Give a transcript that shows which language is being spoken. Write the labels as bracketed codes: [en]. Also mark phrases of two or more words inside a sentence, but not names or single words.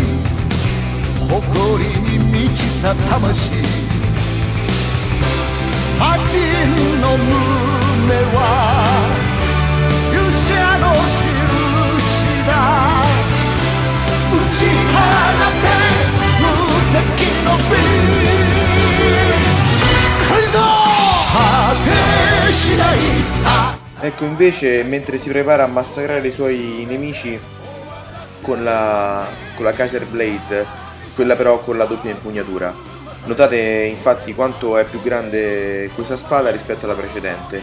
[ja] 誇りに満ちた魂魔人の胸は勇者の印だ打ち放て無敵の美改造果てしない [it] Ecco, invece, mentre si prepara a massacrare i suoi nemici con la Kaiser Blade, quella però con la doppia impugnatura. Notate infatti quanto è più grande questa spada rispetto alla precedente.